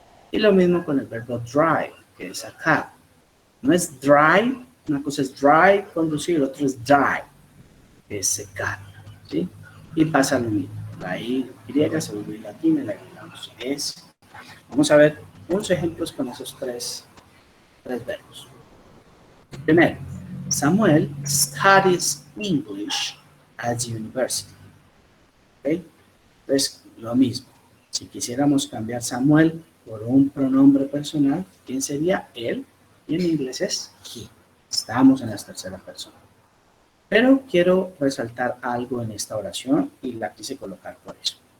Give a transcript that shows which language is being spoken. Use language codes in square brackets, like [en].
[es] Y lo mismo con el verbo drive, que es sacar. No es drive, una cosa es drive, conducir, el otro es dive, que es secar, ¿sí? Y pasa lo mismo. La Y se vuelve latina y la agregamos S. Vamos a ver unos ejemplos con esos tres verbos. Primero, [en] Samuel studies English at the university. [es] ¿Okay? Entonces, lo mismo. Si quisiéramos cambiar Samuel por un pronombre personal, ¿quién sería? Él. Y en inglés es he. Estamos en la tercera persona. Pero quiero resaltar algo en esta oración y la quise colocar por eso.